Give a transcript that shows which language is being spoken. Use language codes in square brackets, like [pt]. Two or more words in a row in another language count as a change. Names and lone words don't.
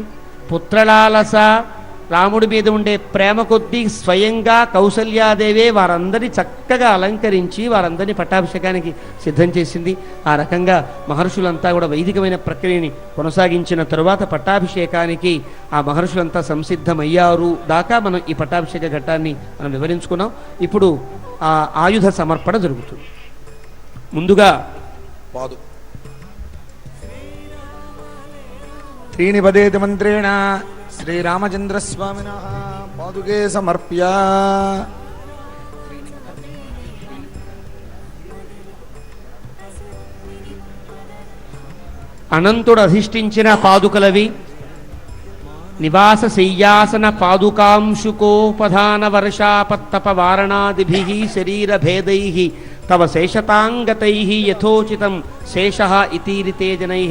[te] పుత్రలాలస, రాముడి మీద ఉండే ప్రేమ కొద్దీ స్వయంగా కౌసల్యాదేవే వారందరినీ చక్కగా అలంకరించి వారందరినీ పట్టాభిషేకానికి సిద్ధం చేసింది. ఆ రకంగా మహర్షులంతా కూడా వైదికమైన ప్రక్రియని కొనసాగించిన తరువాత పట్టాభిషేకానికి ఆ మహర్షులంతా సంసిద్ధమయ్యారు దాకా మనం ఈ పట్టాభిషేక ఘట్టాన్ని మనం వివరించుకున్నాం. ఇప్పుడు ఆ ఆయుధ సమర్పణ జరుగుతుంది. ముందుగా [sa] त्रीणि पदेति मन्त्रेण श्रीरामचन्द्रस्वामिनः पादुके समर्प्य [te] అనంతుడు అధిష్ఠించిన పాదుకలవి. [sa] నివాస శయ్యాసన పాదుకాంశుకోపధాన వర్షాపత్తప వారణాదిభిః శరీర భేదైః తవ శేషతాంగతైః యథోచితం శేషః ఇతీరితే జనైః.